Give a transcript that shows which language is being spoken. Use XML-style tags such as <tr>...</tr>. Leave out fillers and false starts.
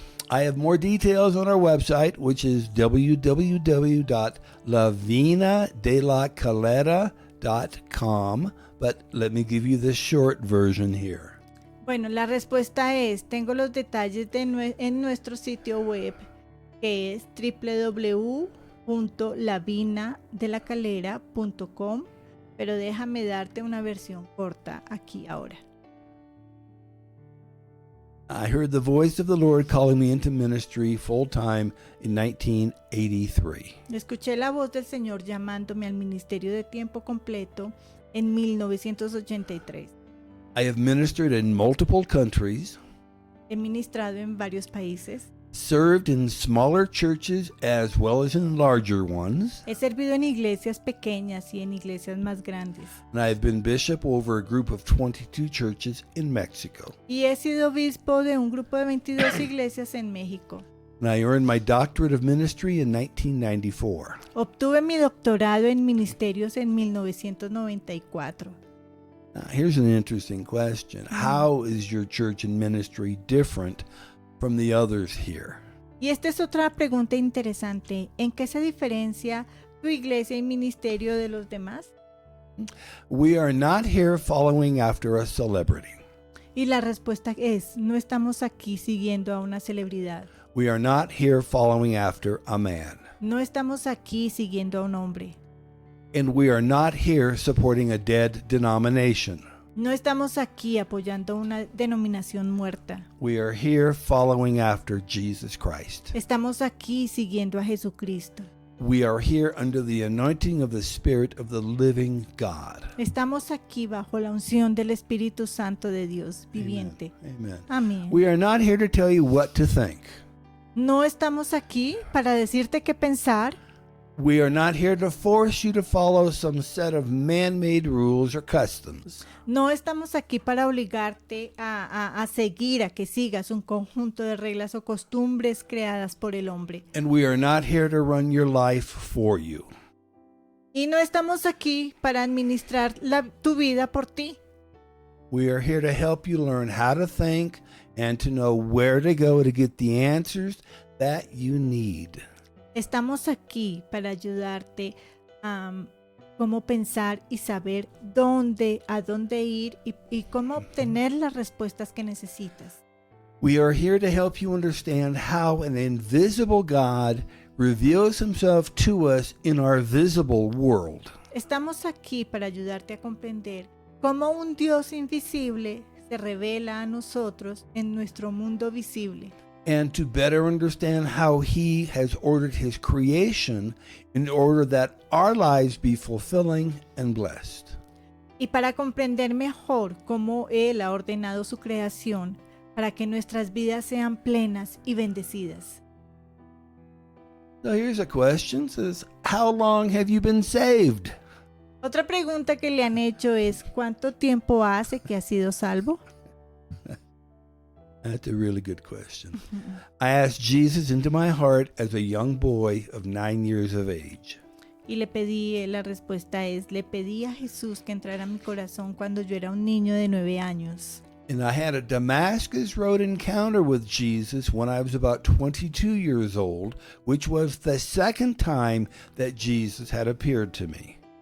<en>I have more details on our website, which is www.lavinadelaCalera.com, but let me give you the short version here.</en> <es>Bueno, la respuesta es, tengo los detalles en nuestro sitio web, que es www.lavinadelaCalera.com, pero déjame darte una versión corta aquí ahora.</es> <en>I heard the voice of the Lord calling me into ministry full-time in 1983.</en> <es>Escuché la voz del Señor llamándome al ministerio de tiempo completo en 1983.</es> <en>I have ministered in multiple countries,</en> <es>He ministrado en varios países.</es> <en>served in smaller churches as well as in larger ones,</en> <es>He servido en iglesias pequeñas y en iglesias más grandes.</es> <en>and I have been bishop over a group of 22 churches in Mexico.</en> <es>Y he sido obispo de un grupo de 22 iglesias en México.</es> <en>And I earned my doctorate of ministry in 1994.</en> <es>Obtuve mi doctorado en ministerios en 1994.</es> <en>Now, here's an interesting question. How is your church and ministry different from the others here?</en> <es>Y esta es otra pregunta interesante. ¿En qué se diferencia tu iglesia y ministerio de los demás?</es> <en>We are not here following after a celebrity.</en> <es>Y la respuesta es, no estamos aquí siguiendo a una celebridad.</es> <en>We are not here following after a man.</en> <es>No estamos aquí siguiendo a un hombre.</es> <en>And we are not here supporting a dead denomination.</en> <es>No estamos aquí apoyando una denominación muerta.</es> <en>We are here following after Jesus Christ.</en> <es>Estamos aquí siguiendo a Jesucristo.</es> <en>We are here under the anointing of the Spirit of the living God.</en> <es>Estamos aquí bajo la unción del Espíritu Santo de Dios viviente.</es> <en>Amen.</en> <es>Amén.</es> <en>We are not here to tell you what to think.</en> <es>No estamos aquí para decirte qué pensar.</es> <en>We are not here to force you to follow some set of man-made rules or customs.</en> <es>No estamos aquí para obligarte a seguir, a que sigas un conjunto de reglas o costumbres creadas por el hombre.</es> <en>And we are not here to run your life for you.</en> <es>Y no estamos aquí para administrar tu vida por ti.</es> <en>We are here to help you learn how to think and to know where to go to get the answers that you need.</en> <es>Estamos aquí para ayudarte a cómo pensar y saber a dónde ir y cómo obtener las respuestas que necesitas.</es> <en>We are here to help you understand how an invisible God reveals himself to us in our visible world.</en> <es>Estamos aquí para ayudarte a comprender cómo un Dios invisible se revela a nosotros en nuestro mundo visible.</es> <en>And to better understand how he has ordered his creation in order that our lives be fulfilling and blessed.</en> <es>Y para comprender mejor cómo Él ha ordenado su creación para que nuestras vidas sean plenas y bendecidas.</es> <en>So here's a question, says, how long have you been saved?</en> <es>Otra pregunta que le han hecho es, ¿cuánto tiempo hace que has sido salvo?</es> <en>That's a really good question. I asked Jesus into my heart as a young boy of 9 years of age.</en> <es>Y la respuesta es, le pedí a Jesús que entrara a mi corazón cuando yo era un niño de 9 años.</es> <en>And I had a Damascus Road encounter with Jesus when I was about 22 years old, which was the second time that Jesus had appeared to me.</en>